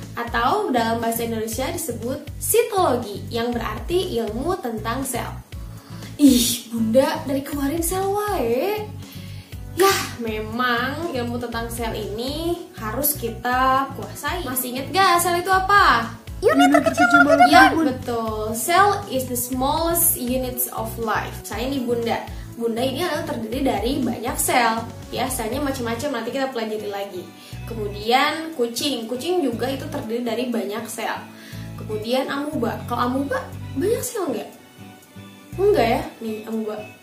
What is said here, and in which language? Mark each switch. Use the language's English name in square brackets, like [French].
[Indonesian] atau dalam bahasa Indonesia disebut sitologi, yang berarti ilmu tentang sel. Ih, Bunda, dari kemarin sel wae. Yah, memang ilmu tentang sel ini harus kita kuasai. Masih inget gak sel itu apa? Unit terkecil makhluk Ya, hidup. betul. [English] Cell is the smallest units of life. [Indonesian] Saya nih Bunda. Bunda ini adalah terdiri dari banyak sel. Ya, selnya macam-macam, nanti kita pelajari lagi. Kemudian kucing juga itu terdiri dari banyak sel. Kemudian amuba. Kalau amuba banyak sel nggak? Enggak ya, nih amuba.